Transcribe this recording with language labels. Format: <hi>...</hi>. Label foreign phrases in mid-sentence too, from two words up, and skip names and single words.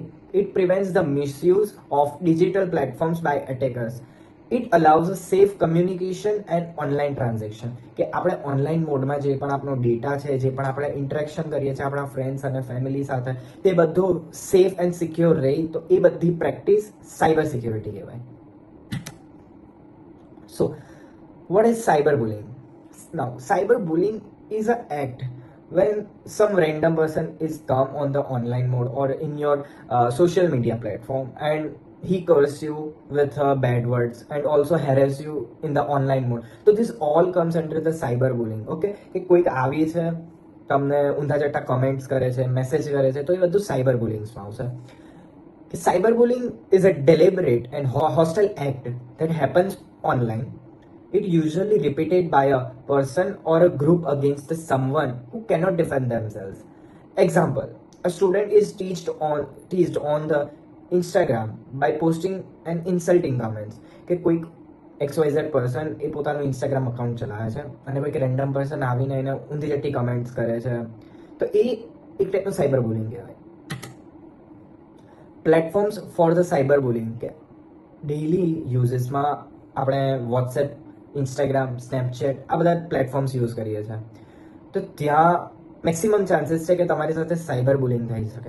<en>It prevents the misuse of digital platforms by attackers. It allows a safe communication and online transaction,</en> <gu>કે આપણે ઓનલાઈન મોડમાં જે પણ આપણો ડેટા છે, જે પણ આપણે ઇન્ટરેક્શન કરીએ છીએ આપણા ફ્રેન્ડ્સ અને ફેમિલી સાથે, તે બધું</gu> <en>safe and secure</en> <gu>રહે. તો એ બધી પ્રેક્ટિસ</gu> <en>cyber security</en> <gu>કહેવાય.</gu> <en>So, what is cyberbullying? Now, cyberbullying is an act when some random person is come on the online mode or in your social media platform and he curses you with bad words and also harass you in the online mode. So this all comes under the cyberbullying.</en> <gu>Okay, કે કોઈક આવી છે તમને ઊંધા જટા કમેન્ટ્સ કરે છે, મેસેજ કરે છે, તો એ બધું સાયબર બુલિંગ્સમાં આવશે.</gu> <en>Cyberbullying is a deliberate and hostile act that happens online. It usually repeated by a person or a group against someone who cannot defend themselves. Example: a student is teased on the Instagram by posting an insulting comments.</en> <gu>કે કોઈક XYZ person એ પોતાનું ઇન્સ્ટાગ્રામ અકાઉન્ટ ચલાવે છે અને કોઈક</gu> <en>random person</en> <gu>આવીને એને ઊંધી જટી કમેન્ટ્સ કરે છે, તો એ એક ટાઈપનું સાયબર બુલિંગ કહેવાય.</gu> <en>Platforms for the cyber bullying,</en> <gu>કે</gu> <en>daily uses</en> <gu>આપણે વોટ્સએપ, ઇન્સ્ટાગ્રામ, સ્નેપચેટ આ બધા પ્લેટફોર્મ્સ યુઝ કરીએ છીએ, તો ત્યાં</gu> <en>maximum chances</en> <gu>છે કે તમારી સાથે સાયબર બુલિંગ થઈ શકે.</gu>